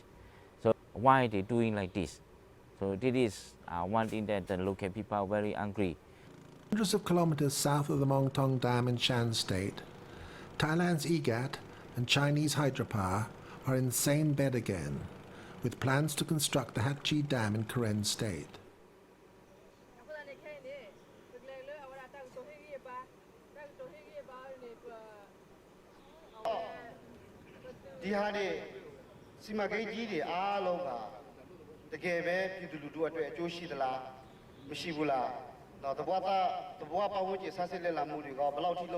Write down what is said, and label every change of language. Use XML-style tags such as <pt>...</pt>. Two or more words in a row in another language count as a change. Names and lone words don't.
<en>So why they doing like this? So this is one thing that the local people are very angry. Hundreds of kilometers south of the Mongtong Dam in Shan State, Thailand's EGAT and Chinese hydropower are in the same bed again, with plans to construct the Hatchi Dam in Karen State.</en> <my>ဒီဟာတွေစီမံကိန်းကြီးတွေအားလုံးကတကယ်ပဲပြည်သူလူထုအတွက်အကျိုးရှိသလားမရှိဘူးလားတော့တဘွားပတ်ဝန်းကျင်ဆက်စစ်လက်လာမှုတွေကဘယ်လောက်ထိလုပ်</my>